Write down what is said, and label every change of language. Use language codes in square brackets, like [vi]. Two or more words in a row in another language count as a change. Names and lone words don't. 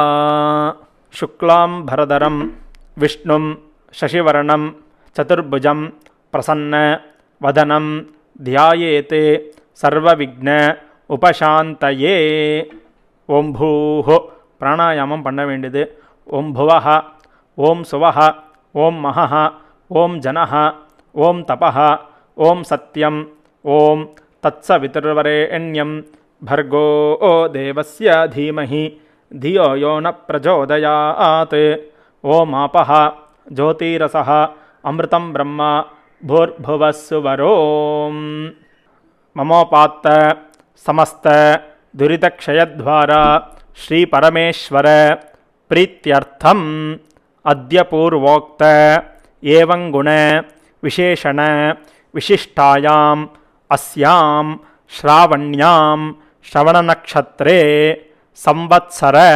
[sa] शुक्लाम् बरधरम् विष्णुम् शशिवर्णम् चतुर्भुजम् प्रसन्न वदनम् ध्यायेत् सर्वविघ्न उपशान्तये. ओम् भूः [ta] பிராணாயாமம் பண்ண வேண்டியது. [sa] ओम् भुवः, ओम् सुवः, ओम् महः, ओम् जनः, ओम् तपः, ओम् सत्यम्, ओम् तत्सवितुर्वरेण्यम् भर्गो देवस्य धीमहि धियो यो न प्रचोदयात्. ओमापः ज्योतिरसः अमृतं ब्रह्म भूर्भुवस्सुवरोम्. ममोपात्त समस्त दुरितक्षयद्वारा श्रीपरमेश्वर प्रीत्यर्थम् अद्य पूर्वोक्त एवं गुण विशेषण विशिष्टायाम् अस्यां श्रावण्यां श्रवणनक्षत्रे संवत्सर